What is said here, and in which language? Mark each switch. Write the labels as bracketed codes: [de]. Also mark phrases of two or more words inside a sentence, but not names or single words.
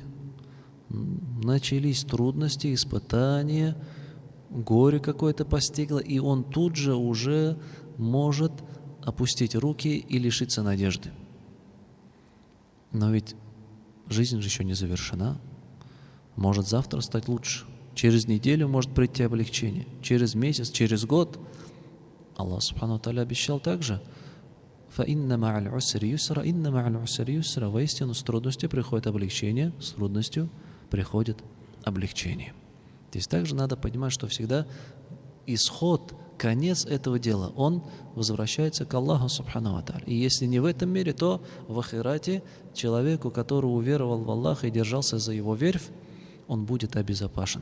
[ru] Начались трудности, испытания, горе какое-то постигло, и он тут же уже может опустить руки и лишиться надежды. Но ведь жизнь же еще не завершена. Может завтра стать лучше. Через неделю может прийти облегчение. Через месяц, через год. Аллах [ar] سبحانه وتعالى [ru] обещал также: [ar] «فإن مع العسر يسرا إن مع العسر يسرا». [ru] Воистину с трудностью приходит облегчение, с трудностью приходит облегчение. Здесь также надо понимать, что всегда исход, конец этого дела, он возвращается к Аллаху [ar] سبحانه وتعالى. [ru] И если не в этом мире, то в ахирате человеку, который уверовал в Аллаха и держался за его верфь, он будет обезопасен.